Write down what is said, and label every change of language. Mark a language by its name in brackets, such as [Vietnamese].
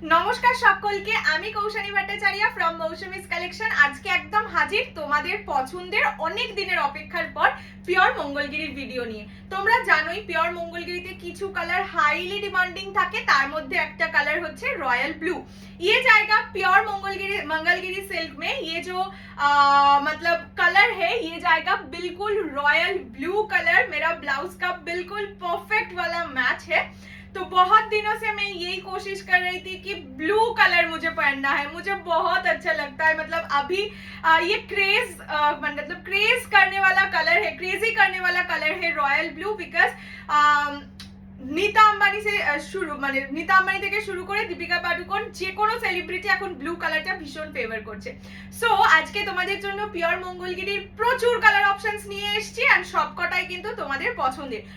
[Bangla] নমস্কার সকলকে, আমি কৌশানী ভট্টাচার্য ফ্রম মৌসুমিস কালেকশন। আজকে একদম হাজির তোমাদের পছন্দের অনেক দিনের অপেক্ষার পর পিওর মঙ্গলগিরির ভিডিও নিয়ে। তোমরা জানোই পিওর মঙ্গলগিরিতে কিছু কালার হাইলি ডিমান্ডিং থাকে, তার মধ্যে একটা কালার হচ্ছে रॉयल ब्लू। [Hindi] ये जाएगा प्योर मंगलगिरी सिल्क में। ये जो मतलब कलर है ये जाएगा बिल्कुल रॉयल ब्लू कलर। मेरा ब्लाउज का बिल्कुल परफेक्ट वाला मैच है। तो बहुत दिनों से मैं यही कोशिश कर रही थी कि ब्लू कलर मुझे पहनना है, मुझे बहुत अच्छा लगता है। मतलब अभी ये मतलब क्रेज करने वाला कलर है, क्रेजी करने वाला कलर है royal blue. Because Nita Ambani से [Bangla] नीता अंबानी থেকে শুরু করে দীপিকা পাডুকোন যে কোনো সেলিব্রিটি এখন ব্লু কালারটা ভীষণ ফেভার করছে। সো আজকে তোমাদের জন্য পিওর মঙ্গলগিরির প্রচুর কালার অপশনস নিয়ে এসেছি, আর সবকটাই কিন্তু তোমাদের পছন্দের।